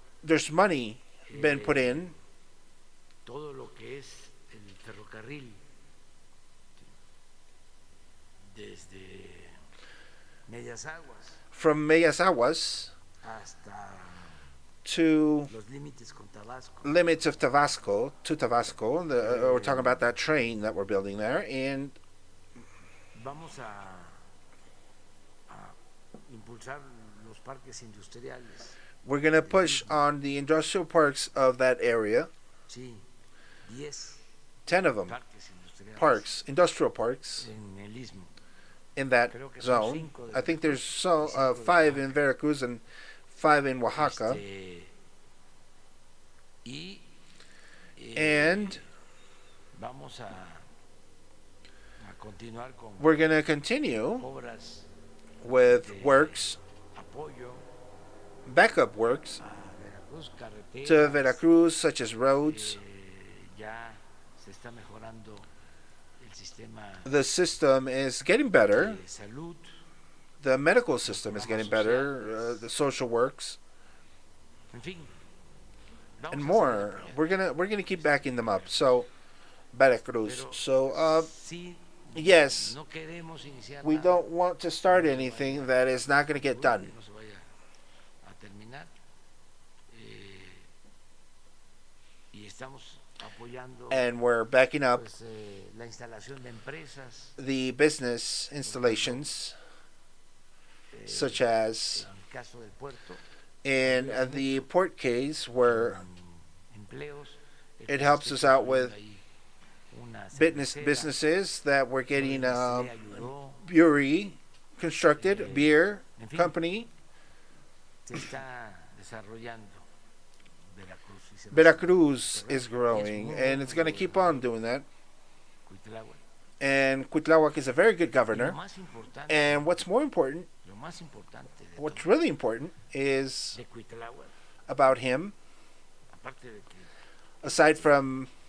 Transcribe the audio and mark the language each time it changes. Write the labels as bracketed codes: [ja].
[en] there's money been put in. [es] todo lo que es el ferrocarril desde Medias Aguas [en] From Medias Aguas [es] hasta [en] to [es] los límites con Tabasco. [en] limits of Tabasco to Tabasco. We're talking about that train that we're building there, and [es] Vamos a impulsar los parques industriales. [en] we're gonna push on the industrial parks of that area. [es] Sí, [en] 10 of them, [es] parques industriales [en] industrial parks [es] en el istmo. [en] in that [es] Creo que son [en] zone. [es] 5 de [en] I think there's [es] Veracruz, 5 de [en] 5 [es] Oaxaca. [en] in Veracruz and 5 in Oaxaca. [es] Y [en] And [es] vamos a continuar con [en] we're gonna continue [es] obras [en] with [es] de [en] works, [es] apoyo [en] backup works [es] a Veracruz, carreteras. [en] to Veracruz, such as roads. [es] Ya se está mejorando el sistema [en] The system is getting better. [es] de salud. [en] The medical system is getting better. The social works [es] En fin, vamos [en] and [es] a [en] more. [es] seguir [en] We're gonna keep backing them up. So Veracruz. [es] Pero [en] So [es] sí, [en] yes, [es] no queremos iniciar [en] we [es] nada [en] don't want to start anything that is not gonna get done. [es] que no se vaya a terminar. Y estamos apoyando [en] And we're backing up [es] pues, la instalación de empresas, [en] the business installations, such as [es] en el caso del puerto, [en] in the port case, where [es] empleos. [en] it helps us out with [es] Ahí una cervecera, [en] businesses that we're getting [es] le ayudó, [en] brewery constructed, beer [es] en fin, [en] company. [es] se está desarrollando Veracruz y se va a [en] Veracruz is [es] desarrollar. [en] growing, and it's going to keep on doing that. [es] Cuitláhuac. [en] And Cuitláhuac is a very good [es] Y lo [en] governor. [es] más importante, [en] And what's more important, [es] lo más importante de [en] what's [es] todo, [en] really important, is [es] de Cuitláhuac, [en] about him. [es] aparte de que [en] Aside from